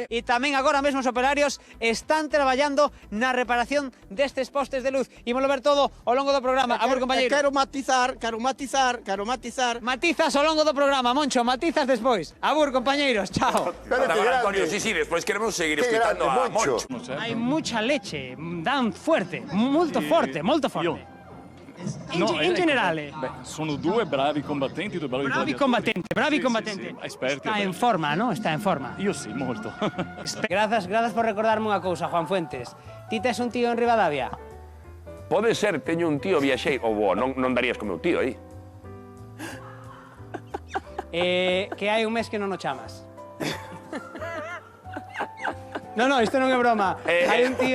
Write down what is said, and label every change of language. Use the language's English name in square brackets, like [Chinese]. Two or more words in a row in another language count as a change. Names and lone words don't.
[Galician] E tamén agora mesmo os operarios están traballando na reparación destes postes de luz. Ímolo ver todo ao longo do programa. Amor, compañeiro. Quero matizar. Matizas ao longo do programa, Moncho, matizas despois. Abur, compañeiros, chao. Antonio, sí, despois queremos seguir escuchando a Moncho. [Spanish] Hai mucha leche, dan fuerte, [Italian] molto forte, molto forte. In generale. Beh, sono due bravi combattenti, due bravi gladiatori. Bravi combattenti. Sì, esperti. [Spanish] Está en forma, ¿no? Está en forma. [Italian] Io sì, molto. [Galician] Grazas por recordarme unha cousa, Juan Fuentes. Ti tes un tío en Rivadavia? Pode ser, teño un tío viaxeiro. Ou non darías co meu tío aí. Que hai un mes que non o chamas. No, isto non é broma. Hai un tío...